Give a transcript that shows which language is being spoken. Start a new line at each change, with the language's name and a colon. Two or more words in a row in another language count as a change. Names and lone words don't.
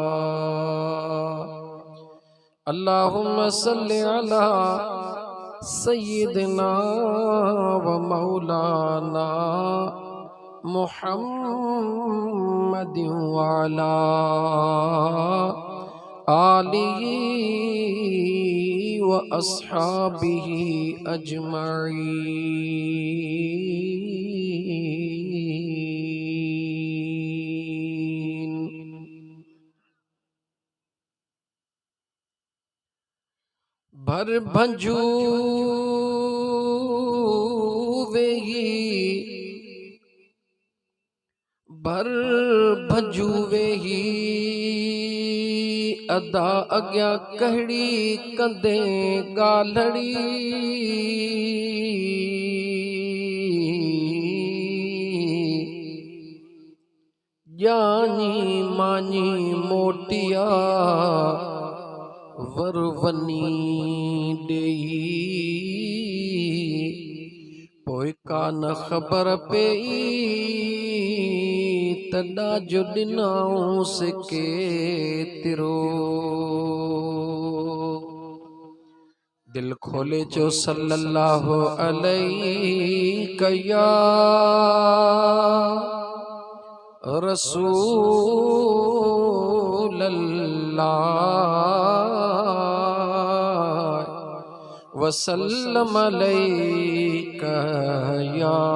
Arabic: اللهم صل على سيدنا ومولانا محمد وعلى آله وأصحابه أجمعين.
Sindhi: भर भंजू वेही भर भंजू वेही अदा अग्या कहड़ी कंदे गालड़ी जानी मानी मोटिया वरवनी देई पोइ का न ख़बर पई तॾा जो ॾिनऊं सिके तिरो दिल खोले जो
Arabic: صلى الله عليه يا رسول الله وسلم عليك يا